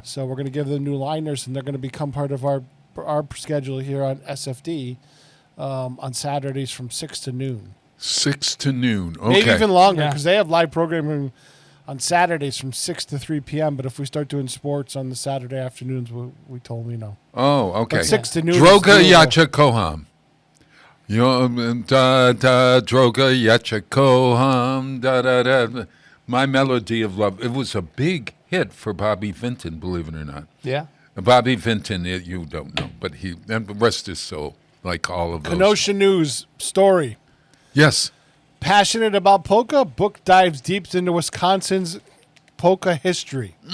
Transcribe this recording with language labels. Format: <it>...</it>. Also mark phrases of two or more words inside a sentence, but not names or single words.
<en>So we're going to give them new liners, and they're going to become part of our schedule here on SFD on Saturdays from 6 to noon. 6 to noon. Okay. Maybe even longer, Yeah. because they have live programming on Saturdays from 6 to 3 p.m. But if we start doing sports on the Saturday afternoons, we told them, Oh, okay. But 6 to noon is Droga doable. Yacha Koham. Droga Yacha Koham. Da, da, da. My Melody of Love. It was a big hit for Bobby Vinton, believe it or not. Yeah. Bobby Vinton, you don't know, but and the rest is so like all of those. Kenosha News story. Yes. Passionate about polka, book dives deep into Wisconsin's polka history.</en>